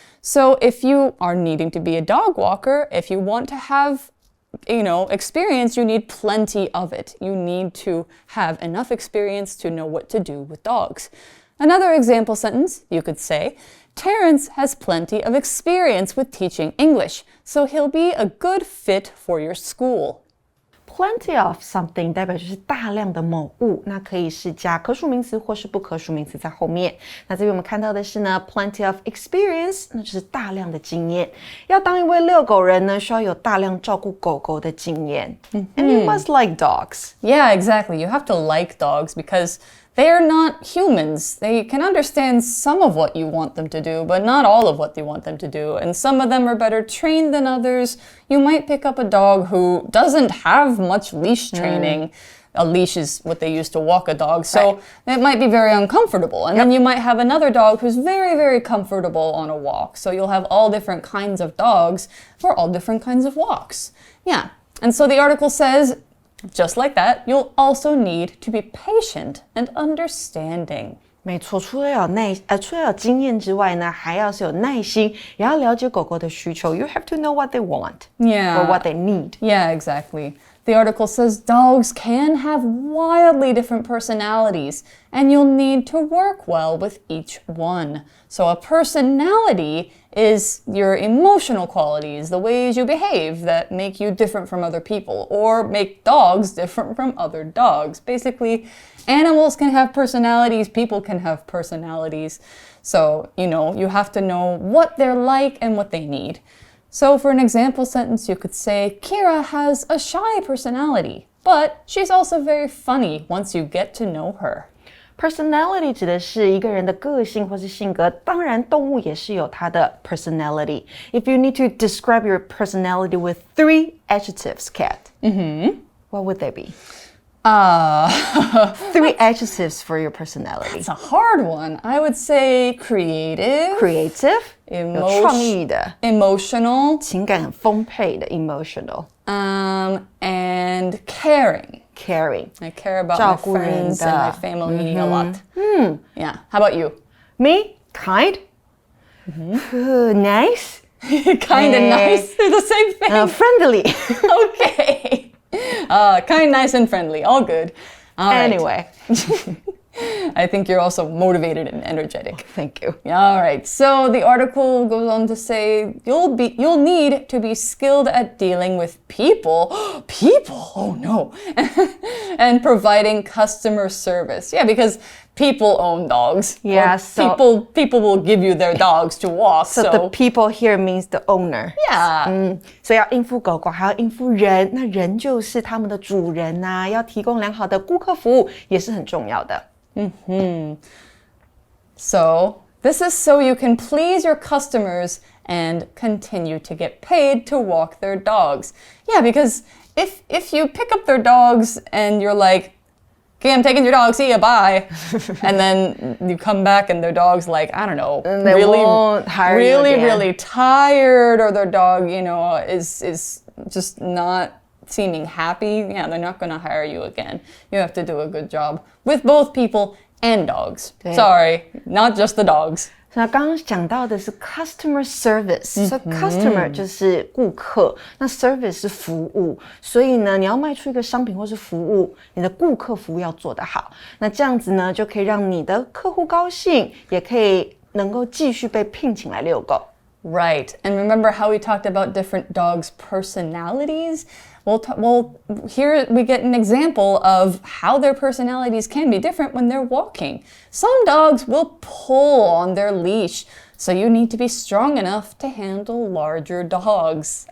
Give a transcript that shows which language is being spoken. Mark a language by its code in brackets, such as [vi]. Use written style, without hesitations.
[en] So if you are needing to be a dog walker, if you want to have, experience, you need plenty of it. You need to have enough experience to know what to do with dogs. Another example sentence, you could say, Terrence has plenty of experience with teaching English, so he'll be a good fit for your school. [zh] Plenty of something 代表就是大量的某物，那可以是加可数名词或是不可数名词在后面。那这边我们看到的是呢 plenty of experience， 那就是大量的经验。要当一位遛狗人呢，需要有大量照顾狗狗的经验。 [en] And you must like dogs. Yeah, exactly. You have to like dogs because they are not humans. They can understand some of what you want them to do, but not all of what you want them to do. And some of them are better trained than others. You might pick up a dog who doesn't have much leash training. A leash is what they use to walk a dog, so it might be very uncomfortable. And then you might have another dog who's very, very comfortable on a walk. So you'll have all different kinds of dogs for all different kinds of walks. Yeah. And so the article says, just like that, you'll also need to be patient and understanding. [zh] 没错，除了有经验之外呢，还要是有耐心，也要了解狗狗的需求。 [en] You have to know what they want, or what they need. Yeah, exactly. The article says dogs can have wildly different personalities, and you'll need to work well with each one. So a personality is your emotional qualities, the ways you behave that make you different from other people, or make dogs different from other dogs. Basically, animals can have personalities, people can have personalities. So, you have to know what they're like and what they need. So for an example sentence, you could say, Kira has a shy personality, but she's also very funny once you get to know her. [zh] Personality 指的是一个人的个性或是性格，当然动物也是有它的 personality. [en] If you need to describe your personality with 3 adjectives, Kat, what would they be? 3 adjectives for your personality. It's a hard one. I would say creative. [zh] Creative, 有创意的 [en] Emotional. [zh] 情感很丰沛的 emotional. [en] And caring. Caring. I care about my [zh] 照顾人 [en] friends [zh] 的 [en] and my family a lot. Yeah. How about you? Me, kind, nice, Kind and nice. They're the same thing. Friendly. Okay. Kind, nice, and friendly. All good. All right. Anyway, I think you're also motivated and energetic. thank you. All right. So the article goes on to say you'll need to be skilled at dealing with people. People? Oh no. And providing customer service. Yeah, because people own dogs. Yeah, Or so- people will give you their dogs to walk. So the people here means the owner. yeah. [zh] 所以要应付狗狗，还要应付人，那人就是他们的主人呐、要提供良好的顾客服务也是很重要的。 [en] So this is so you can please your customers and continue to get paid to walk their dogs. Yeah, because if you pick up their dogs and you're like, okay, I'm taking your dog, see ya, bye. And then you come back and their dog's like, I don't know, And they won't hire you again. really tired, or their dog, is just not seeming happy. Yeah, they're not going to hire you again. You have to do a good job with both people and dogs. [zh] 对。 [en] Sorry, not just the dogs. [zh] 那刚刚讲到的是 customer service，所以 customer 就是顾客，那 service 是服务，所以呢，你要卖出一个商品或是服务，你的顾客服务要做得好，那这样子呢，就可以让你的客户高兴，也可以能够继续被聘请来遛狗。 [en] Right. And remember how we talked about different dogs' personalities? Well, here we get an example of how their personalities can be different when they're walking. Some dogs will pull on their leash, so you need to be strong enough to handle larger dogs.